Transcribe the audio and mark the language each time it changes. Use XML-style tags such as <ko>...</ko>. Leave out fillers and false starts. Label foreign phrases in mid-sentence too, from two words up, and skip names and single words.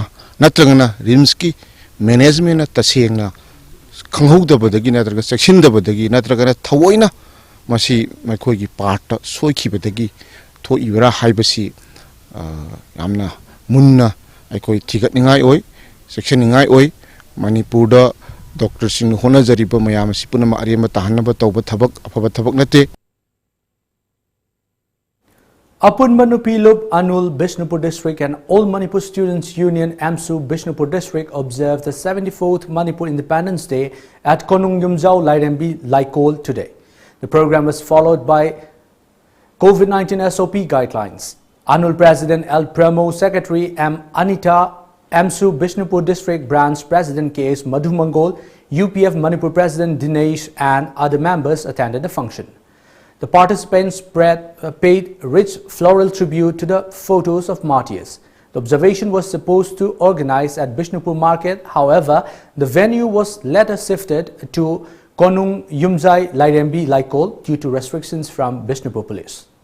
<mni>natrangana RIMS ki management tasengna khanghoudabadagi natraga sectiondabadagi natraga thawoina masi maikhoigi part soikhibadagi thoibra haibasi yamna munna aikoi thigat ningai oi section ningai oi Manipur da doctor sing hona jariba mayam si punama arema tahanaba tawba thabak afaba thabak nate.</mni> <en>Apunba Nupilub, Anul, Bishnupur District and All Manipur Students Union, AMSU, Bishnupur District observed the 74th Manipur Independence Day at Konung Yumjau Lairembi Laikol today. The program was followed by COVID-19 SOP guidelines. Anul President L. Pramo, Secretary M. Anita, AMSU Bishnupur District Branch President K.S. Madhumangol, UPF Manipur President Dinesh and other members attended the function. The participants paid rich floral tribute to the photos of martyrs. The observation was supposed to organize at Bishnupur Market. However, the venue was later shifted to Konung Yumjai Lairembi Laikol due to restrictions from Bishnupur Police.</en>